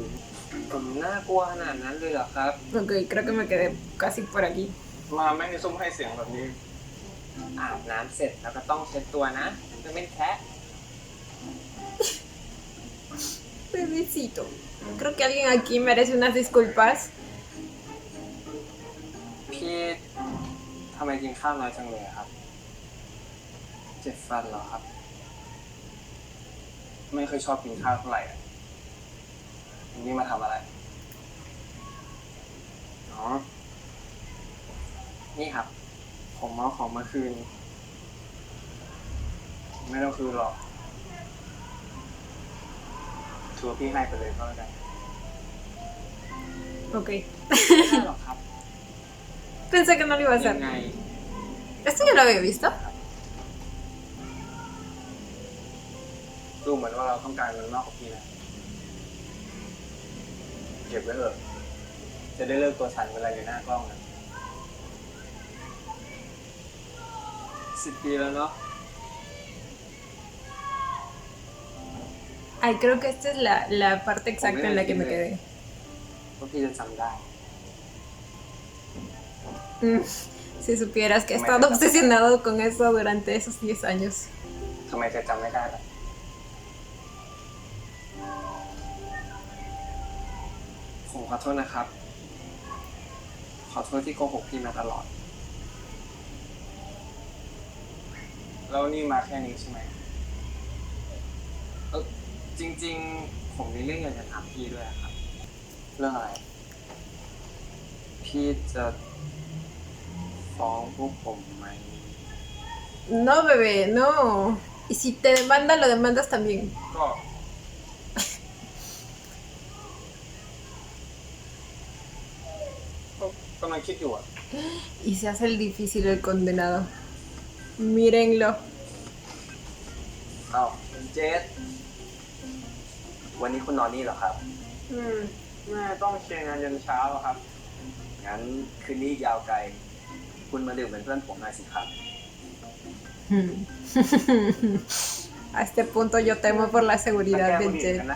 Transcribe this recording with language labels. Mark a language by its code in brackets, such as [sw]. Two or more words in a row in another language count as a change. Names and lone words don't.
[es] Ok, creo que me quedé casi por aquí. Bebecito. Creo que alguien aquí merece unas disculpas. [th] พี่ทำไมกินข้าวน้อยจังเลยครับเจ็บฟันเหรอครับไม่เคยชอบกินข้าวเท่าไหร่วันนี้มาทำอะไรอ๋อนี่ครับผมเอาของมาคืนไม่ต้องคืนหรอกถือว่าพี่ให้ไปเลยก็แล้วกัน [es] Ok. [th] ไม่ได้หรอกครับ [es] Pensé que no lo iba a [th] ยั [es] hacer. [th] งไง [es] ¿Esto ya lo había visto? [th] ดูเหมือนว่าเราต้องการเงินมากกว่าพี่นะเก็บไว้เถอะจะได้เลิกตัวสั่นเวลาอยู่หน้ากล้องนะ10 ปีแล้วเนาะ [es] Ay, creo que esta es la parte exacta en la que me quedé. [th] ว่าพี่จะจำได้ [es] Si supieras que he estado obsesionado con eso durante esos 10 años. [th] ทำไมจะจำไม่ได้ล่ะผมขอโทษนะครับขอโทษที่โกหกพี่มาตลอดแล้วนี่มาแค่นี้ใช่ไหมจริงๆผมมีเรื่องอยากจะถามพี่ด้วยครับเรื่องอะไรพี่จะฟ้องพวกผมไหม [es] No, bebé, no. Y si te demandan, lo demandas también. [th] ก็กำลังคิดอยู่อ่ะ [es] Y se hace el difícil el condenado. Mírenlo. [th] อ้าวเจสวันนี้คุณนอนนี่เหรอครับแม่ต้องเคลียร์งานยันเช้าครับงั้นคืนนี้ยาวไกลคุณมาดื่มเป็นเพื่อนผมหน่อยสิครับ [es] A este punto yo temo por la seguridad de Jet.